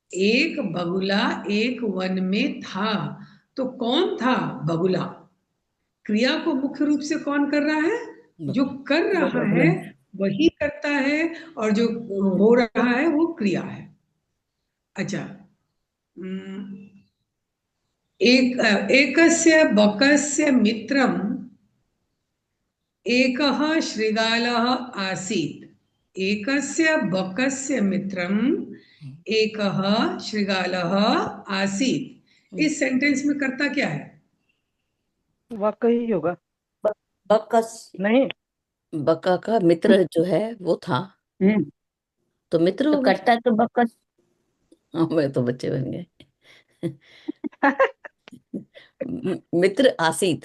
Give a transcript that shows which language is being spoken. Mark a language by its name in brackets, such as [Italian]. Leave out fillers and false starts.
[Hindi] एक बगुला एक वन में था, तो कौन था बगुला? क्रिया को मुख्य रूप से कौन कर रहा है? जो कर रहा है वही करता है, और जो हो रहा है वो क्रिया है। [Sanskrit] अच्छा, एकस्य बकस्य मित्रम् एकः शृगालः आसीत्। एकस्य बकस्य मित्रम् एकः शृगालः आसीत्। [Hindi] इस सेंटेंस में कर्ता क्या है? वका ही होगा। बकस, नहीं, बका का मित्र जो है वो था, तो मित्र तो होगा। करता तो बकस। हाँ, मैं तो बच्चे बन गए। [Sanskrit] मित्र आसीत,